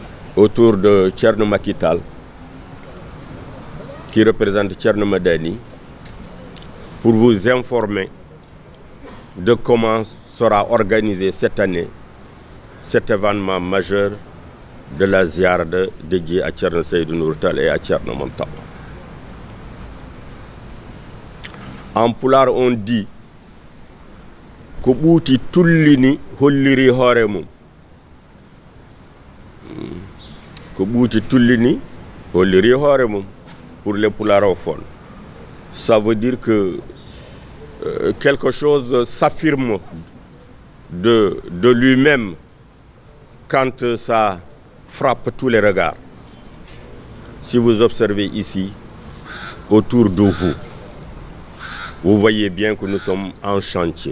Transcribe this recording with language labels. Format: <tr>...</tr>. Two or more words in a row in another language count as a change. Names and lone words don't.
<fr>autour de Thierno Macky Tall, qui représente Thierno Madani, pour vous informer de comment sera organisé cette année cet événement majeur de la ziara dédiée à Thierno Seydou Nourou Tall et à Thierno Mountakha. En pulaar on dit</fr> <ff>ko ɓuuti tullini holliri hoore mum. Ko ɓuuti tullini holliri hoore mum</ff> <fr>pour les pulaarophones. Ça veut dire que quelque chose s'affirme de lui-même quand ça frappe tous les regards. Si vous observez ici, autour de vous, vous voyez bien que nous sommes en chantier.</fr>